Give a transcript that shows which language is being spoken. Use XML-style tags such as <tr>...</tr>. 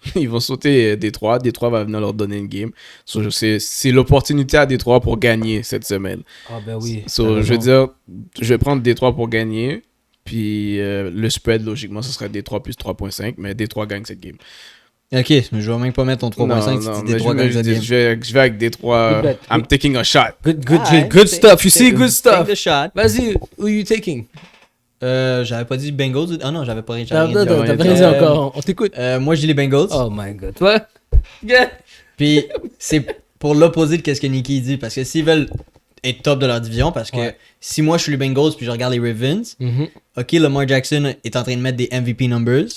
<fr>Ils vont sauter Détroit. Détroit va venir leur donner une game. So, c'est l'opportunité à Détroit pour gagner cette semaine. Ah, ben oui. So, je veux dire, je vais prendre Détroit pour gagner. Puis le spread, logiquement, ce serait Détroit plus 3.5. Mais Détroit gagne cette game. Ok, mais je vais même pas mettre ton 3.5 si Détroit gagne cette game. Je vais avec Détroit.</fr> <en>I'm taking a shot. Good stuff. You see, good stuff. Take the shot.</en> <fr>Vas-y,</fr> <en>who you taking?</en> <fr>J'avais pas dit Bengals. Ah non, j'avais pas rien dit. T'as rien dit encore. On t'écoute. Moi, je dis les Bengals.</fr> <en>Oh my god.</en> <fr>Toi?</fr> <en>Yeah.</en> <fr>Puis c'est pour l'opposé de ce que Nicky dit. Parce que s'ils veulent être top de leur division, parce que si moi je suis les Bengals puis je regarde les Ravens, ok, Lamar Jackson est en train de mettre des MVP numbers.</fr>